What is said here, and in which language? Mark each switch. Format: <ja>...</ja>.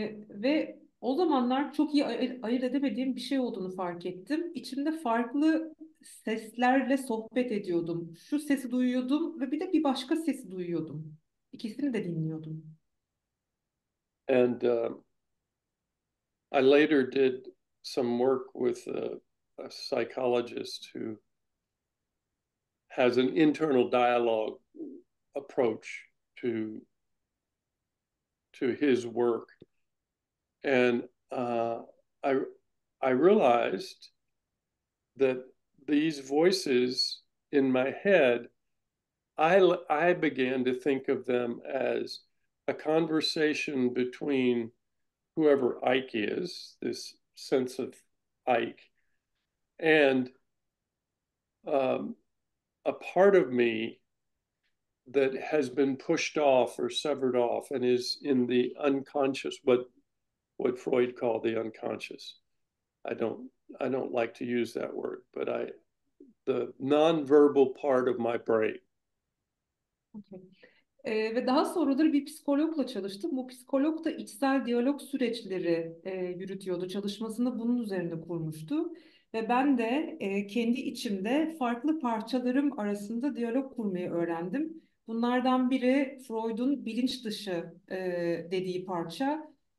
<tr>Ve o zamanlar çok iyi ayırt edemediğim bir şey olduğunu fark ettim. İçimde farklı seslerle sohbet ediyordum. Şu sesi duyuyordum ve bir de bir başka sesi duyuyordum. İkisini de dinliyordum.</tr> <en>And I later did some work with a psychologist who has an internal dialogue approach to his work. And I realized that these voices in my head, I began to think of them as a conversation between whoever Ike is, this sense of Ike, and a part of me that has been pushed off or severed off and is in the unconscious, what Freud called the unconscious. I don't like to use that word, but the nonverbal part of my brain. Okay.</en> <tr>Ve daha sonraları bir psikologla çalıştım. Bu psikolog da içsel diyalog süreçleri yürütüyordu. Çalışmasını bunun üzerinde kurmuştu. Ve ben de kendi içimde farklı parçalarım arasında diyalog kurmayı öğrendim. Bunlardan biri Freud'un bilinç dışı dediği parça.</tr>